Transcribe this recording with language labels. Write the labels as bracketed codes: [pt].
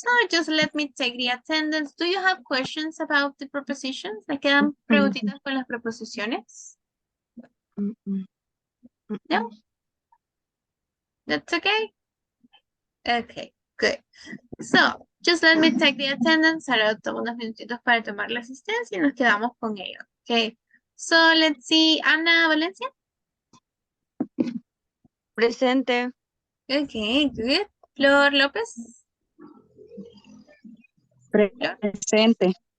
[en] So just let me take the attendance. Do you have questions about the prepositions? [es] ¿Me quedan preguntitas con las preposiciones? Mm, mm. Mm, [en] No? That's okay? Okay, good. So, just let me take the attendance. [es] Ahora tomo unos minutitos para tomar la asistencia y nos quedamos con ello. [en] Okay. So, let's see. Ana Valencia. [es] Presente. [en] Okay, good. Flor López. Flor. [es] Presente.